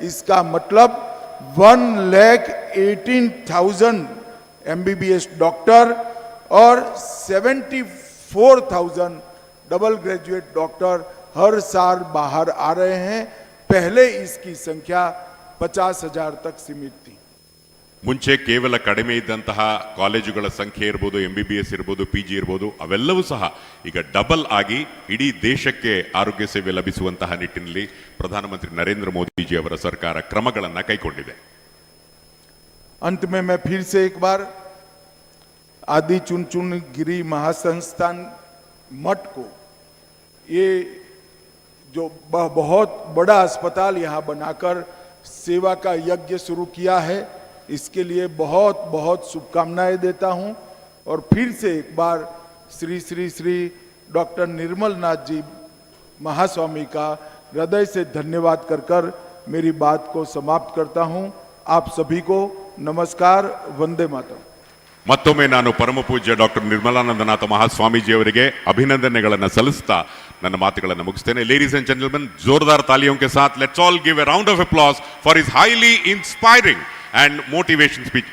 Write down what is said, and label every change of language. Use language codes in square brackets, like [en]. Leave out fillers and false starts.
[hi] इसका मतलब 1,18,000 MBBS doctor और 74,000 डबल ग्रेजुएट डॉक्टर हर साल बाहर आ रहे हैं। पहले इसकी संख्या 50,000 तक सीमित थी। [kn] ಮುಂಚೆ ಕೇವಲ ಕಡಿಮೆ ಇದ್ದಂತಹ ಕಾಲೇಜುಗಳ ಸಂಖ್ಯೆ ಇರಬಹುದು, MBBS ಇರಬಹುದು, PG ಇರಬಹುದು, ಅವೆಲ್ಲವೂ ಸಹ ಈಗ ಡಬಲ್ ಆಗಿ ಇಡೀ ದೇಶಕ್ಕೆ ಆರೋಗ್ಯ ಸೇವೆ ಲಭಿಸುವಂತಹ ನಿಟ್ಟಿನಲ್ಲಿ ಪ್ರಧಾನಮಂತ್ರಿ ನರೇಂದ್ರ ಮೋದಿಜಿ ಅವರ ಸರ್ಕಾರ ಕ್ರಮಗಳನ್ನು ಕೈಗೊಂಡಿದೆ। [hi] अंत में मैं फिर से एक बार आदि चुनचुनगिरी महासंस्थान मठ को, ये जो बहुत बड़ा अस्पताल यहाँ बनाकर सेवा का यज्ञ शुरू किया है, इसके लिए बहुत बहुत शुभकामनाएं देता हूं। और फिर से एक बार श्री श्री श्री डॉक्टर निर्मल नाथ जी महास्वामी का हृदय से धन्यवाद कर मेरी बात को समाप्त करता हूं। आप सभी को नमस्कार, वंदे मातरम। [kn] ಮತ್ತೊಮ್ಮೆ ನಾನು ಪರಮ ಪೂಜ್ಯ ಡಾಕ್ಟರ್ ನಿರ್ಮಲಾನಂದನಾಥ ಮಹಾಸ್ವಾಮೀಜಿ ಅವರಿಗೆ ಅಭಿನಂದನೆಗಳನ್ನು ಸಲ್ಲಿಸ್ತಾ ನನ್ನ ಮಾತುಗಳನ್ನು ಮುಗಿಸ್ತೇನೆ। ಲೇಡೀಸ್ ಅಂಡ್ ಜೆಂಟಲ್ಮೆನ್, [hi] जोरदार तालियों के साथ [en] Let's all give a round of applause for his highly inspiring and motivation speech.